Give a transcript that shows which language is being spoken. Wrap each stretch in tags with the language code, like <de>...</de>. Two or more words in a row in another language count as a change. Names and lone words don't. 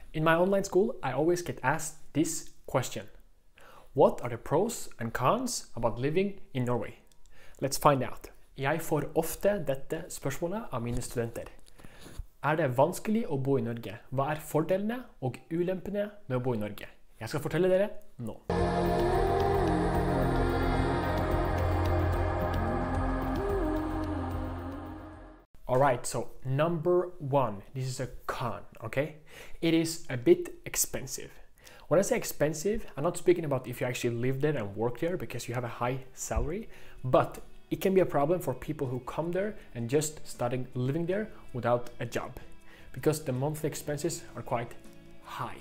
<en>In my online school, I always get asked this question. What are the pros and cons about living in Norway? Let's find out.</en> <no>Jeg får ofte dette spørsmålet av mine studenter. Er det vanskelig å bo i Norge? Hva er fordelene og ulempene med å bo i Norge? Jeg skal fortelle dere nå.</no> <en>Alright, so number one, this is a con, okay? It is a bit expensive. When I say expensive, I'm not speaking about if you actually live there and work there because you have a high salary, but it can be a problem for people who come there and just starting living there without a job because the monthly expenses are quite high.</en>